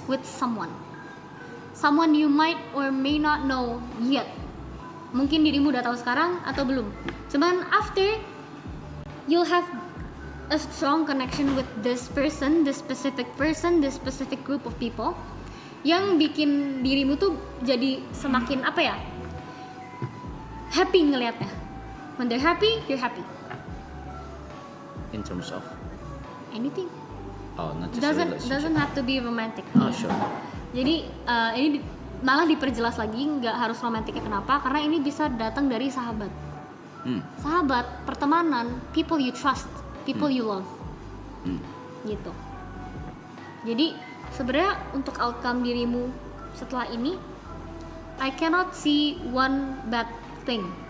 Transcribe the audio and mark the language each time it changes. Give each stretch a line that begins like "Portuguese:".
English: With someone you might or may not know yet.
Indonesian: Mungkin dirimu udah tahu sekarang atau belum. Cuman
English: after, you'll have a strong connection with this person, this specific group of people,
Indonesian: yang bikin dirimu tuh jadi semakin apa ya,
English: happy
Indonesian: ngelihatnya.
English: When they're happy, you're happy. In terms of? Anything. Oh, not just a relationship. Doesn't have to be romantic. Oh, sure.
Indonesian: Jadi ini malah diperjelas lagi, nggak harus romantiknya. Kenapa? Karena ini bisa datang dari sahabat. Sahabat, pertemanan,
English: people you trust, people you love.
Indonesian: Gitu. Jadi sebenarnya untuk outcome dirimu setelah ini,
English: I cannot see one bad thing.